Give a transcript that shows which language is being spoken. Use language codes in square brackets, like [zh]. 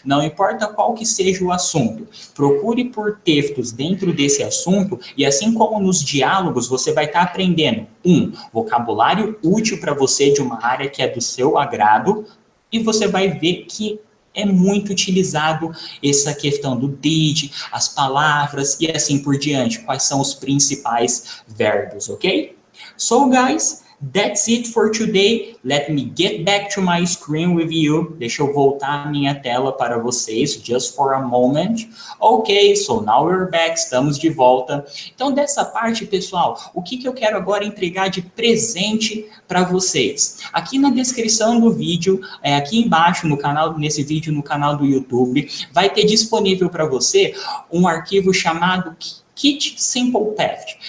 [pt] Não importa qual que seja o assunto, procure por textos dentro desse assunto e assim como nos diálogos, você vai estar aprendendo vocabulário útil para você de uma área que é do seu agrado, e você vai ver que é muito utilizado essa questão do did, as palavras e assim por diante. Quais são os principais verbos, ok? [en] So, guys, That's it for today. Let me get back to my screen with you. [pt] Deixa eu voltar a minha tela para vocês, [en] just for a moment. Ok, so now we're back, [pt] estamos de volta. Então, dessa parte, pessoal, o que eu quero agora entregar de presente para vocês? Aqui na descrição do vídeo, aqui embaixo no canal, nesse vídeo no canal do YouTube, vai ter disponível para você um arquivo chamado Kit Simple Past.